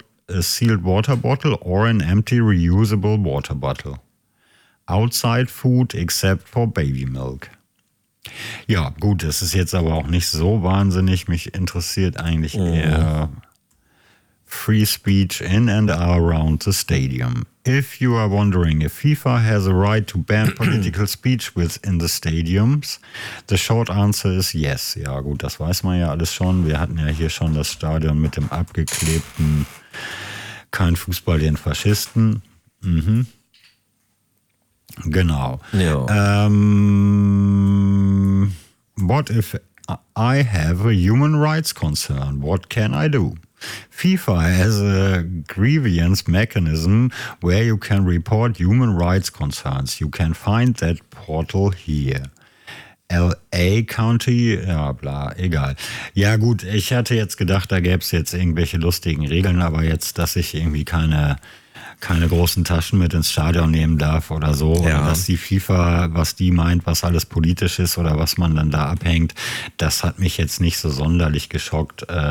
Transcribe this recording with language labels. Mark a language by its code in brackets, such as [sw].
[en] A sealed water bottle or an empty reusable water bottle. Outside food except for baby milk. [de] Ja, gut, das ist jetzt aber auch nicht so wahnsinnig. Mich interessiert eigentlich eher [en] free speech in and around the stadium. If you are wondering if FIFA has a right to ban political speech within the stadiums, the short answer is yes. [de] Ja gut, das weiß man ja alles schon. Wir hatten ja hier schon das Stadion mit dem abgeklebten Kein Fußball den Faschisten. Mhm. Genau. [en] What if I have a human rights concern? What can I do? FIFA has a grievance mechanism where you can report human rights concerns. You can find that portal here. [de] LA County, ja bla, egal. Ja gut, ich hatte jetzt gedacht, da gäbe es jetzt irgendwelche lustigen Regeln, aber jetzt, dass ich irgendwie keine großen Taschen mit ins Stadion nehmen darf oder so. Ja. Oder was die FIFA, was die meint, was alles politisch ist oder was man dann da abhängt, das hat mich jetzt nicht so sonderlich geschockt.